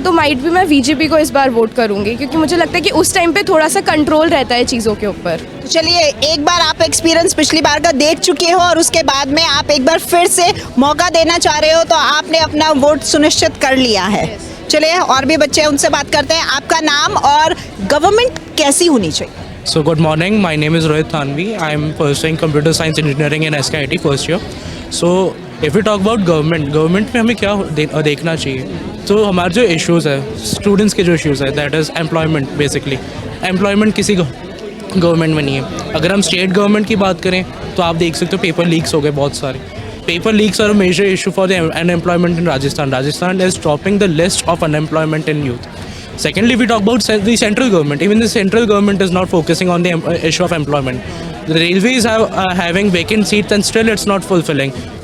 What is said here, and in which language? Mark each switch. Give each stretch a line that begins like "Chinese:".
Hindi: तो माइट भी मैं बीजेपी को इस बार वोट करूंगी, क्योंकि मुझे लगता है कि उस टाइम पे थोड़ा सा कंट्रोल रहता है चीज़ों के ऊपर। तो चलिए, एक बार आप एक्सपीरियंस पिछली बार का देख चुके हो और उसके बाद में आप एक बार फिर से मौका देना चाह रहे हो, तो आपने अपना वोट सुनिश्चित कर लिया है। चलिए, और भी बच्चे हैं, उनसे बात करते हैं। आपका नाम और गवर्नमेंट कैसी होनी चाहिए?
English: So good morning, my name is Rohit Thanvi. I am pursuing computer science engineering in SKIT first year. So if we talk about government
Hindi: में हमें क्या देखना चाहिए, तो हमारे जो इश्यूज़ है, स्टूडेंट्स के जो इश्यूज़ है,
English: That is employment.
Hindi: Basically employment किसी गवर्नमेंट में नहीं है। अगर हम स्टेट गवर्नमेंट की बात करें तो आप देख सकते हो पेपर लीक्स हो गए बहुत सारे।
English: Paper leaks are a major issue for the unemployment in Rajasthan. Rajasthan is topping the list of unemployment in youth. Secondly, we talk about the central government. Even the central government is not focusing on the issue of employment. The railways are having vacant seats and still it's not fulfilling.